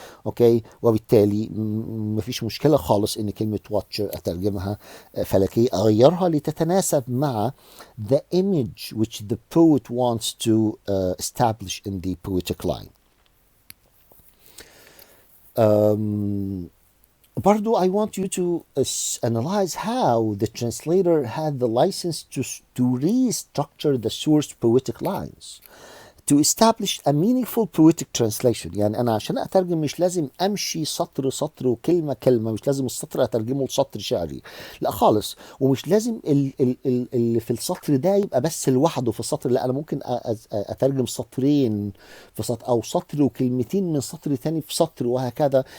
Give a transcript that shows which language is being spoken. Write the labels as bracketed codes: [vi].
[ar] اوكي وبالتالي مفيش مشكله خالص ان كلمه واتشر اترجمها فلكي اغيرها لتتناسب مع [en] the image which the poet wants to establish in the poetic line. برضو I want you to analyze how the translator had the license to restructure the source poetic lines to establish a meaningful poetic translation. [ar] يعني أنا عشان أترجم مش لازم أمشي سطر سطر وكلمة كلمة. مش لازم السطر أترجمه لسطر شعري لا خالص. ومش لازم اللي في السطر ده يبقى بس لوحده في السطر. لا أنا ممكن أترجم سطرين في سطر أو سطر وكلمتين من سطر تاني في سطر وهكذا.